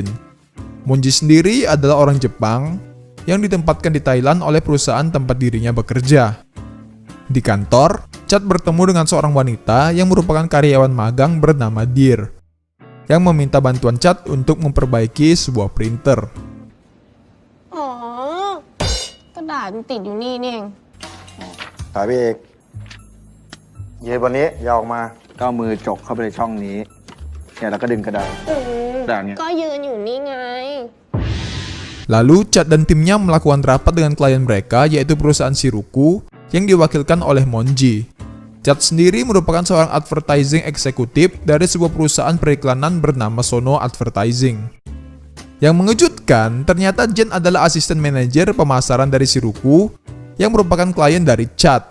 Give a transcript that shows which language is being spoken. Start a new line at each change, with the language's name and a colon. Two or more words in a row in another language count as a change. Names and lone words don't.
Indonesian: Moji sendiri adalah orang Jepang yang ditempatkan di Thailand oleh perusahaan tempat dirinya bekerja. Di kantor, Chad bertemu dengan seorang wanita yang merupakan karyawan magang bernama Dear, yang meminta bantuan Chad untuk memperbaiki sebuah printer.
Thai: อ๋อกระดาษมันติดอยู่นี่นี่เอง ถ่ายพี่เอกยืนบนนี้อย่าออกมา ก็เอามือจกเข้าไปในช่องนี้เนี่ยแล้วก็ดึงกระดาษกระดาษเนี่ย ก็ยืนอยู่นี่ไง
Indonesian: Lalu Chad dan timnya melakukan rapat dengan klien mereka, yaitu perusahaan Shiruku yang diwakilkan oleh Monji. Chad sendiri merupakan seorang advertising eksekutif dari sebuah perusahaan periklanan bernama Sono Advertising. Yang mengejutkan, ternyata Jen adalah asisten manajer pemasaran dari Shiruku yang merupakan klien dari Chad.